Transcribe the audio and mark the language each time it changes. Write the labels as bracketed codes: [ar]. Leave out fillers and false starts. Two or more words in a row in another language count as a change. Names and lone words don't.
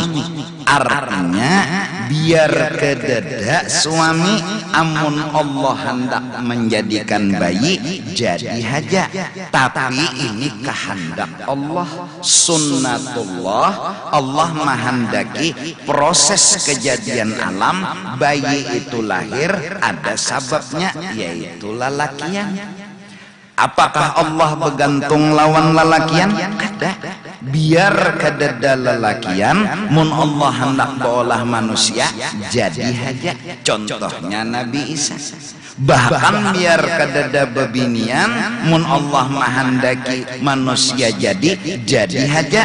[bjn] Artinya biar kedada suami, amun Allah hendak menjadikan bayi jadi haja. [id] Tapi ini kehendak Allah, sunnatullah. Allah menghendaki proses kejadian alam, bayi itu lahir ada sebabnya, yaitu lalakian. [bjn] Apakah Allah bergantung lawan lalakian? kada biar kadada lelakian mun Allah hendak baolah manusia jadi haja. [id] Contohnya Nabi Isa. [bjn] Bahkan biar kadada bebinian mun Allah mahandaki manusia jadi haja.